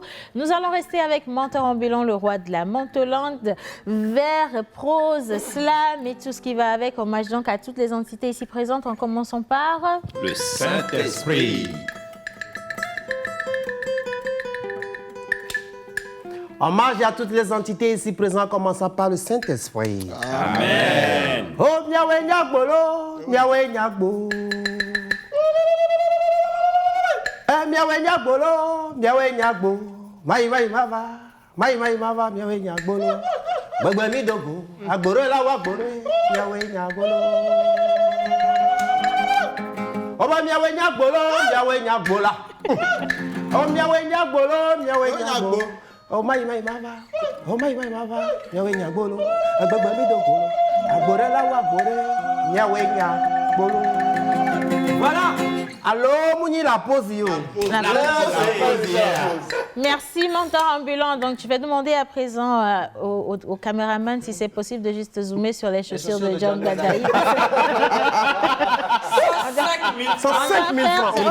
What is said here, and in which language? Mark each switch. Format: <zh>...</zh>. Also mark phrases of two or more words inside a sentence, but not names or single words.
<fr>Nous allons rester avec Menteur Ambulant, le roi de la mentolande, vers prose, slam et tout ce qui va avec. Hommage donc à toutes les entités ici présentes, en commençant par... Le Saint-Esprit. Hommage à toutes les entités ici présentes, commençant par le Saint-Esprit. Amen.</fr> <ee>Oh, miawe nyagbolo, miawe nyagbo. Miawe nyagbolo, miawe nyagbo. Mai mava, miawe nyagbolo. Gbegbe mi dogo, agboro la wa gboro, miawe nyagbolo. Oba miawe nyagbolo, miawe nyagbola. Oh, miawe nyagbolo, miawe nyagbo. Oh, mai mava, miawe nyagbolo. Agbegbe mi dogo, agboro la wa gboro, miawe nyagbolo.</ee> <fr>Voilà. Allô, Mouni, la pause, yo. La pause. Merci, Menteur Ambulant. Donc, tu vas demander à présent au caméraman si c'est possible de juste zoomer sur les chaussures de John Gadaï. 105 000 francs.</fr>